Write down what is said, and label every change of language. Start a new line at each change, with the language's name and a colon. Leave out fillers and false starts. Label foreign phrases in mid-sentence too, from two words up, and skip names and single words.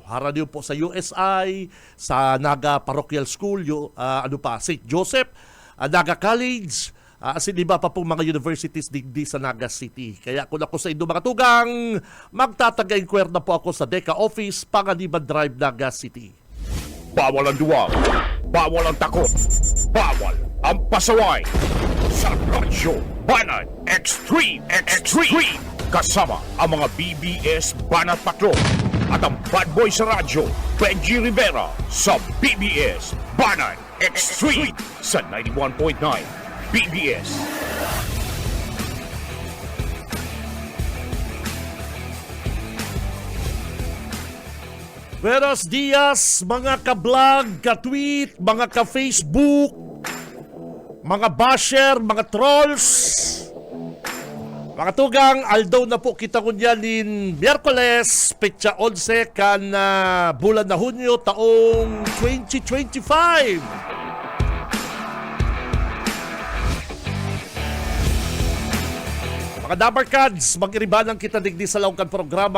Bikol: Haranihon po sa USI, sa Naga Parochial School, St. Joseph, Naga College, asin iba pa pong mga universities digdi sa Naga City. Kaya kung ako sa inyo mga tugang, magtatagay kwerda po ako sa Deca Office, Panganiban Drive, Naga City.
Filipino: Bawal ang duwag, bawal ang takot, bawal ang pasaway. Sa Radyo Banat Extreme. Kasama ang mga BBS Banat Patrol at ang bad boy sa radyo, Benji Rivera sa BBS Banat Extreme sa 91.9 BBS.
Spanish: Buenos dias,
Filipino: mga ka-vlog, ka-tweet, mga ka-Facebook, mga basher, mga trolls.
Bikol: Mga tugang, aldaw na po kita kunya nin Miyerkules, petsa 11 kan bulan na Hunyo, taong 2025. Mga Dabarkads, mag-iribanan kita digdi sa laungkan programa.